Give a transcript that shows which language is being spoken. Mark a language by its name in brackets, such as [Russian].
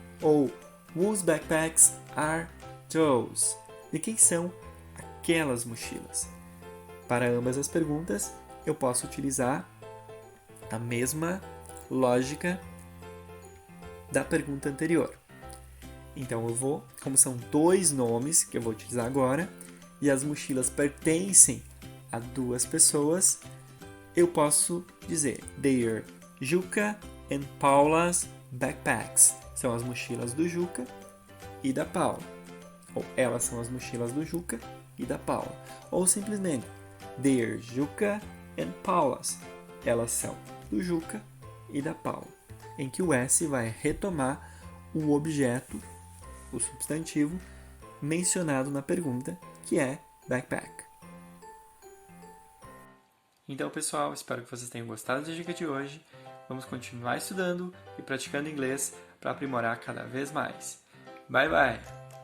[Portuguese] Ou [English] whose backpacks are those? [Portuguese] De quem são aquelas mochilas? Para ambas as perguntas, eu posso utilizar a mesma lógica da pergunta anterior. Então eu vou, como são dois nomes que eu vou utilizar agora, e as mochilas pertencem a duas pessoas, eu posso dizer [English] They're Juca and Paula's backpacks. [Portuguese] São as mochilas do Juca e da Paula. Ou elas são as mochilas do Juca e da Paula. Ou simplesmente [English] They're Juca and Paula's. [Portuguese] Elas são do Juca e da Paula. Em que o S vai retomar o objeto o substantivo mencionado na pergunta, que é backpack. Então, pessoal, espero que vocês tenham gostado da dica de hoje. Vamos continuar estudando e praticando inglês para aprimorar cada vez mais. Bye, bye!